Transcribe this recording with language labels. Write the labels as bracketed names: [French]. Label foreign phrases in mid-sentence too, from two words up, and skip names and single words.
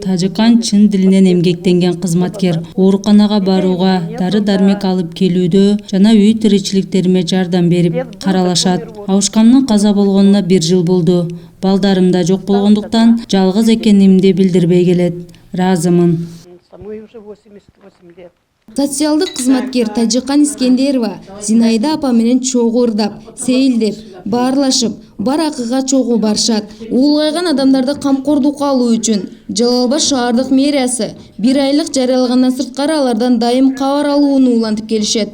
[Kyrgyz] Тажиккан чын дилинен эмгектенген кызматкер. Ооруканага барууга, дары-дармек алып келүүдө жана үй тиричиликтериме жардам берип каралашат. Абышкамдын каза болгонуна 1 жыл болду. Балдарым да жок болгондуктан жалгыз экенимди билдирбей келет. Ыраазымын. [Russian] Самой уже 88 лет. [Kyrgyz] Социалдык кызматкер Тажиккан Искендерова Зинаида апа менен чогуу ырдап, сейилдеп, баарлашып, баракыга чогуу барышат. Улгайган адамдарды камкордукка алуу үчүн Жалал Абад шаардык мэриясы 1 айлык жарыялагандан сырткары алардан дайым кабар алууну улантып келишет.